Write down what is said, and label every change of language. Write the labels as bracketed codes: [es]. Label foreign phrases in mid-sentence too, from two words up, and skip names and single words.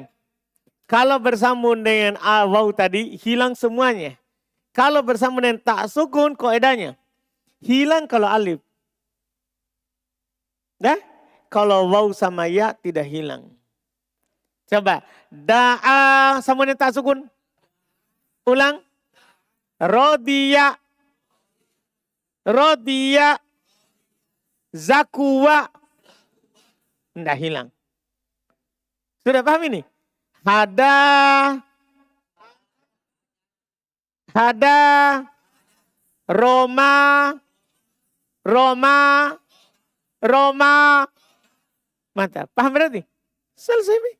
[id] Kalau bersambung dengan waw tadi, hilang semuanya. Kalau bersambung dengan tak sukun, kaidahnya hilang kalau alif. Nah, kalau waw sama ya tidak hilang. Coba. Da'a sama dengan tak sukun. Ulang. Rodiya. Rodiya. Zakuwa. Tidak hilang. Sudah paham ini? Hada. Hada. Roma. Roma. Roma. Mantap. Paham berarti? Selesai.